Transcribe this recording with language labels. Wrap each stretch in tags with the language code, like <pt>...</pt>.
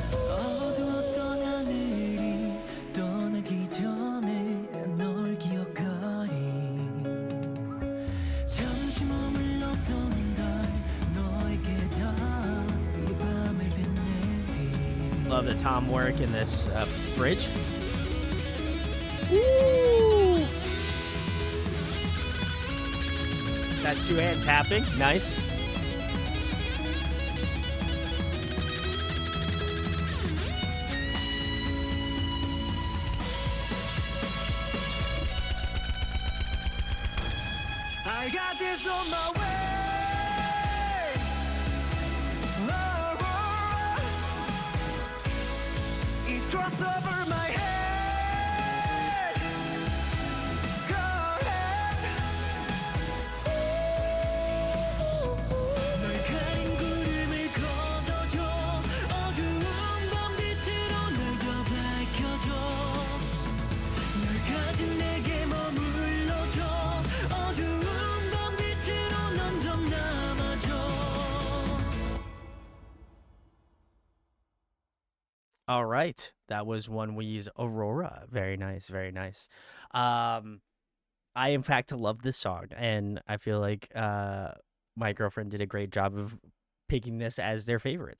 <ko>어두웠던 하늘이 떠나기 전에 널 기억하리. 잠시 머물렀던 달 너에게 다 이 밤을 빛내리.</ko> <en>Love the tom work in this bridge. Woo! That two-hand tapping, nice. I got this on my way. Oh, oh. It crossed over my head. Go ahead.</en> <ko>널 가린 구름을 걷어줘. 어두운 밤빛으로 널 더 밝혀줘. 널 가진 내게 머물러줘. 어두운 밤빛으로 넌 더 남아줘.</ko> <en>All right, that was Onewe's Aurora. Very nice, very nice. I in fact love this song, and I feel like my girlfriend did a great job of picking this as their favorite.</en>